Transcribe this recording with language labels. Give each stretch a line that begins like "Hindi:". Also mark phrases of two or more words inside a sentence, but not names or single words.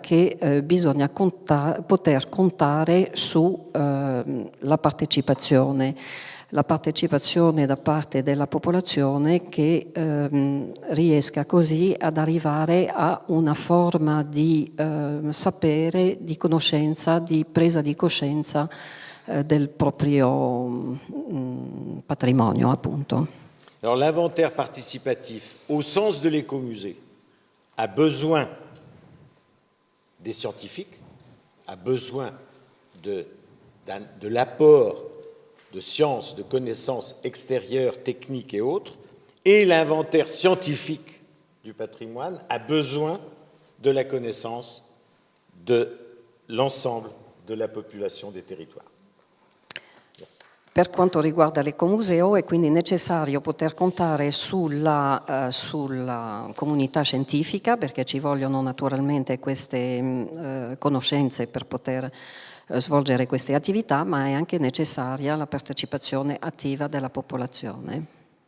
Italian: che bisogna poter contare sulla partecipazione da parte della popolazione, che riesca così ad arrivare a una forma di sapere, di conoscenza, di presa di coscienza del proprio patrimonio, appunto.
French: Alors l'inventaire participatif, au sens de l'écomusée, a besoin des scientifiques, a besoin de l'apport de sciences, de connaissances extérieures, techniques et autres, et l'inventaire scientifique du patrimoine a besoin de la connaissance de l'ensemble de la population des territoires. Merci.
Italian: Per quanto riguarda l'ecomuseo è quindi necessario poter contare sulla comunità scientifica, perché ci vogliono naturalmente queste conoscenze per poter svolgere queste attività, ma è anche necessaria la partecipazione attiva della popolazione.